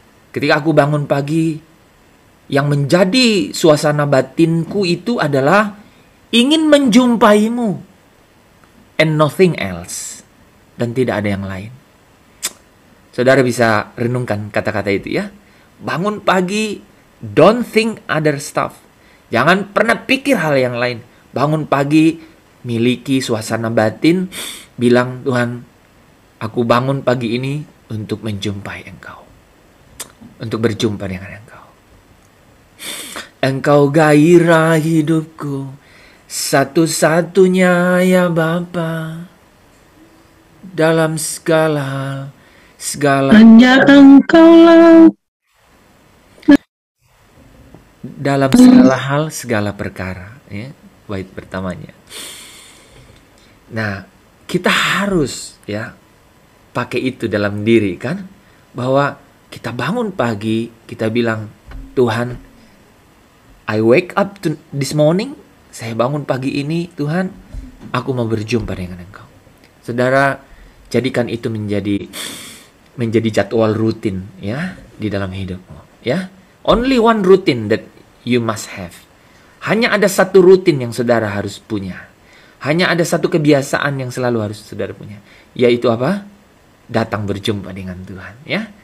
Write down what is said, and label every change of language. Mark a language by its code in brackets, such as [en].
[id] Ketika aku bangun pagi, yang menjadi suasana batinku itu adalah ingin menjumpaimu [en] and nothing else. [id] Dan tidak ada yang lain. Saudara bisa renungkan kata-kata itu ya. [en] Bangun pagi, don't think other stuff. [id] Jangan pernah pikir hal yang lain. Bangun pagi, miliki suasana batin, bilang, Tuhan, aku bangun pagi ini untuk menjumpai Engkau. Untuk berjumpa dengan Engkau. Engkau gairah hidupku, satu-satunya ya Bapa. Dalam segala hanya Engkaulah. Dalam segala hal, segala perkara, ya, bait pertamanya. Nah, kita harus ya pakai itu dalam diri kan, bahwa kita bangun pagi, kita bilang, Tuhan, [en] I wake up this morning, [id] saya bangun pagi ini, Tuhan, aku mau berjumpa dengan Engkau. Saudara, jadikan itu menjadi jadwal rutin ya di dalam hidupmu ya. [en] Only one routine that you must have. [id] Hanya ada satu rutin yang saudara harus punya. Hanya ada satu kebiasaan yang selalu harus saudara punya, yaitu apa? Datang berjumpa dengan Tuhan ya.